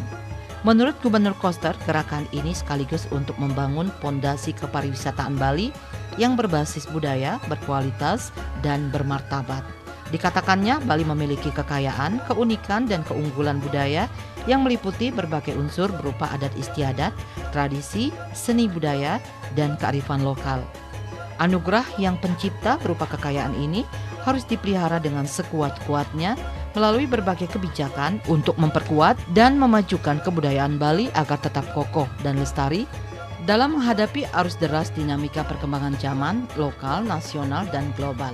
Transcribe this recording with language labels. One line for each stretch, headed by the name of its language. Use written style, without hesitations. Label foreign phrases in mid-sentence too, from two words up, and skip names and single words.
Indonesian: Menurut Gubernur Koster, gerakan ini sekaligus untuk membangun pondasi kepariwisataan Bali yang berbasis budaya, berkualitas, dan bermartabat. Dikatakannya, Bali memiliki kekayaan, keunikan, dan keunggulan budaya yang meliputi berbagai unsur berupa adat istiadat, tradisi, seni budaya, dan kearifan lokal. Anugerah yang pencipta berupa kekayaan ini harus dipelihara dengan sekuat-kuatnya melalui berbagai kebijakan untuk memperkuat dan memajukan kebudayaan Bali agar tetap kokoh dan lestari dalam menghadapi arus deras dinamika perkembangan zaman, lokal, nasional, dan global.